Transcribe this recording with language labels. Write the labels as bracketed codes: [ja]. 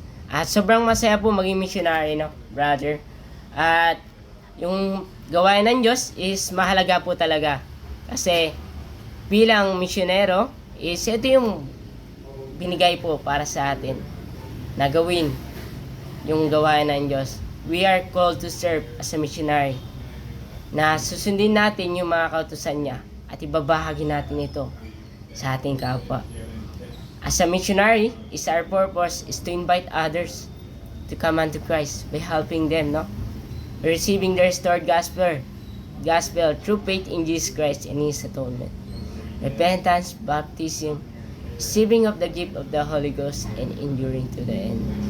[tl] At sobrang masaya po maging missionary, no, brother. At yung gawain ng Diyos is mahalaga po talaga. Kasi bilang misyonero is ito yung binigay po para sa atin na gawin yung gawain ng Diyos. [en] We are called to serve as a missionary. [tl] Na susundin natin yung mga kautusan niya at ibabahagi natin ito sa ating kapwa. [en] As a missionary, our purpose is to invite others to come unto Christ by helping them, no? Receiving the restored gospel through faith in Jesus Christ and His atonement. Repentance, baptism, receiving of the gift of the Holy Ghost, and enduring to the end.